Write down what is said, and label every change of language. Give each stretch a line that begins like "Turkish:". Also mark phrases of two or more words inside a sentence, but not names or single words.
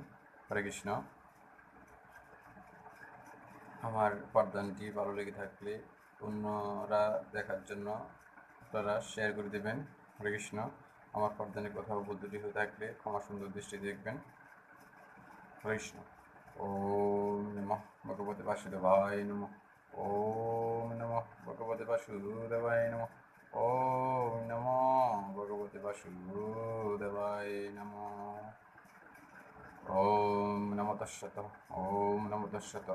Sanskrit: হরে কৃষ্ণ।
Bangla: আমার পাঠদানটি ভালো লেগে থাকলে অন্যরা দেখার জন্য আপনারা শেয়ার করে দেবেন।
Sanskrit: হরে কৃষ্ণ।
Bangla: আমার পাঠদানে কোথাও ভুল ত্রুটি হয়ে থাকলে ক্ষমা সুন্দর দৃষ্টি দেখবেন।
Sanskrit: হরে কৃষ্ণ। ওম নমঃ ভগবতে বাসুদেবায় নমঃ। ওম নমঃ ভগবতে বাসুদেবায় নমঃ। ওম নমঃ ভগবতে বাসুদেবায় নমঃ। ওম নমো তস্সৎ। ওম নমো তস্সৎ।